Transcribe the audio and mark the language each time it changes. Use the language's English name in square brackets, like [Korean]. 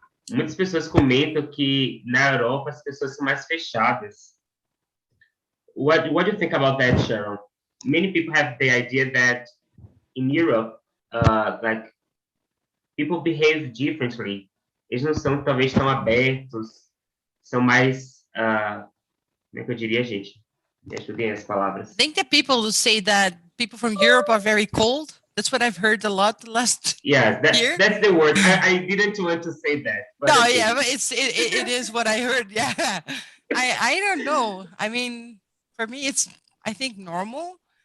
[Portuguese] muitas pessoas comentam que na Europa as pessoas são mais fechadas. [English] What do you think about that, Sharon? Many people have the idea that in Europe, like people behave differently. [Portuguese] Eles não são talvez tão abertos, são mais, como é que eu diria, gente? Me ajudem as palavras. [English] I think that people who say that people from Europe are very cold. That's what I've heard a lot the last Yeah, year. that's the word. I didn't want to say that. But No, okay. yeah, but it is what I heard. Yeah, I don't know. I mean, for me, it's I think normal.